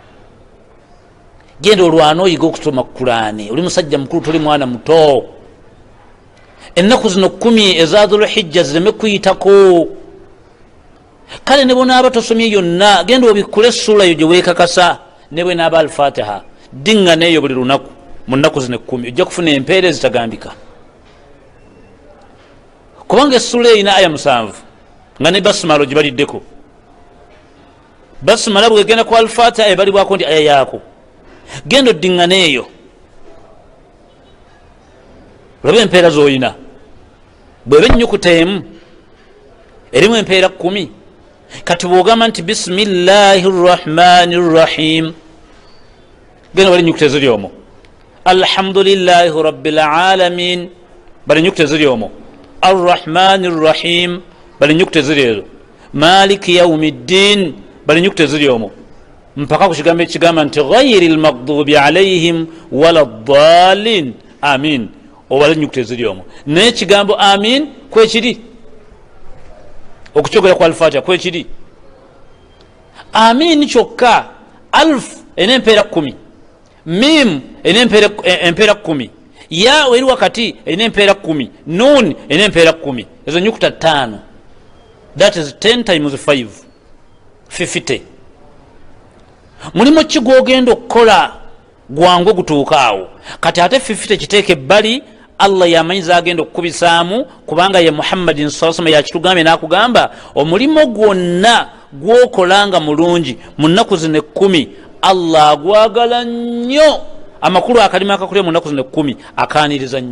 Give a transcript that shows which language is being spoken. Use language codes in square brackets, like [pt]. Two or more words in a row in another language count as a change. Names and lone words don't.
[lg] genda olwana oyiga okusoma Qur'ani, oli musajja mukulu, toli mwana muto. ennaku zino 10 eza Dhulhijja zireme kuyitako. kale ne bonaaba tosomye yonna, genda obikkule essula eyo gye weekakasa, ne bwe naaba al-Fatiha dinga neeyo buli lunaku mu nnaku zino 10, ojja kufuna empeera ezitagambika. kubanga essula erina aya 7 nga ne basmala ogibaliddeko. basmala bwegenda ku al-Fatiha ebalibwako nti aya yaako, genda oddingana eyo olabe empeera z'olina. bweba ennyukuta emu erimu empeera 10, kati bwogamba nti [ar] بسم الله الرحمن الرحيم [lg] genda bali nyukta eziri omwo, [ar] الحمد لله رب العالمين [lg] bali nyukta eziri omwo, [ar] الرحمن الرحيم [lg] bali nyukta eziri ezo, [ar] مالك يوم الدين [lg] bali nyukta eziri omwo, mpaka ku kigambo ekigamba nti [ar] غير المغضوب عليهم ولا الضالين آمين, [lg] obali nyukta eziri omwo. naye ekigambo amin kwekiri okukyogera kwa alfatiha kwekiri, amin kyokka alf ena empeera 10, mim ena empeera 10, ya eri wakati ena empeera 10, nun ena empeera 10, ezo nyukuta 5, [en] that is 10 times 5 50. [lg] mulimu ki gwogenda okukola gwangu gutuukaawo, kati ate 50 kiteeke ebbali, allah yamanyiza agenda okukubisaamu, kubanga ye muhammadin [ar] صلى الله عليه [lg] yakitugambye nakugamba omulimu gwonna gwokolanga mulungi mu nnaku zino 10 allah agwagala nnyo, amakulu akalimu akakulya mu nnaku zino 10 akaaniriza nnyo.